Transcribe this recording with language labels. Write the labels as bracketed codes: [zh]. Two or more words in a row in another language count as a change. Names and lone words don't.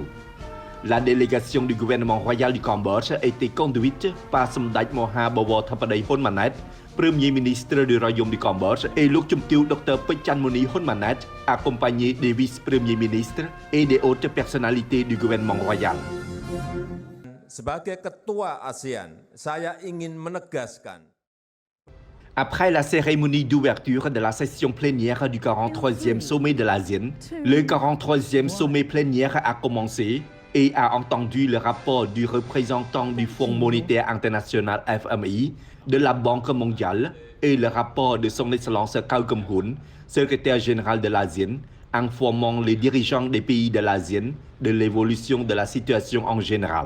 [fr] La délégation du gouvernement royal du Cambodge était conduite par Samdech Moha Bawor Thappadei Hun Manet, Premier ministre du Royaume du Cambodge, et Lok Chumtieu Dr Pechanmuni Hun Manet, accompagné des vice-premiers ministres et des hautes personnalités du gouvernement royal. [id] Sebagai Ketua ASEAN, saya ingin menegaskan. [fr] Après la cérémonie d'ouverture de la session plénière du 43e sommet de l'ASEAN, le 43e sommet plénière a commencé et a entendu le rapport du représentant du Fonds monétaire international FMI, de la Banque mondiale et le rapport de son Excellence Kao Kum Hoon, secrétaire général de l'ASEAN, informant les dirigeants des pays de l'ASEAN de l'évolution de la situation en général.